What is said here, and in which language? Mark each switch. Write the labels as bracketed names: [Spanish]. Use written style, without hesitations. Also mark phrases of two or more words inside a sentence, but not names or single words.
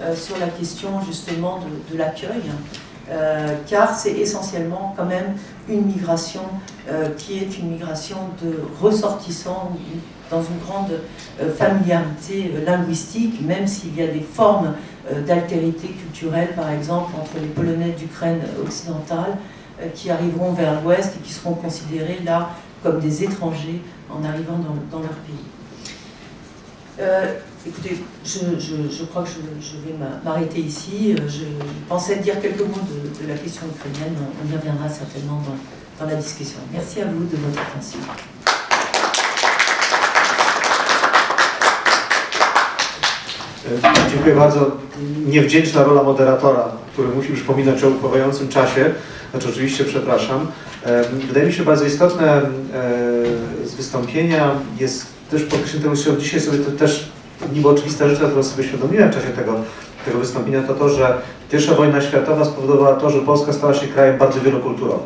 [French] la question justement de l'accueil, car c'est essentiellement quand même une migration qui est une migration de ressortissants dans une grande familiarité linguistique, même s'il y a des formes d'altérité culturelle, par exemple, entre les Polonais d'Ukraine occidentale qui arriveront vers l'ouest et qui seront considérés là comme des étrangers en arrivant dans leur pays. Écoutez, je crois que je vais m'arrêter ici. Je pensais dire quelques mots de la question ukrainienne. On y reviendra certainement dans la discussion. Merci à vous de votre attention. [Polish] Dziękuję bardzo. Niewdzięczna rola moderatora, który musi przypominać o upływającym czasie. Znaczy oczywiście przepraszam. Wydaje mi się bardzo istotne z wystąpienia jest też podkreślenie tego, że dzisiaj sobie to też niby oczywista rzecz, którą sobie świadomiłem w czasie tego wystąpienia, to, że I wojna światowa spowodowała to, że Polska stała się krajem bardzo wielokulturowym.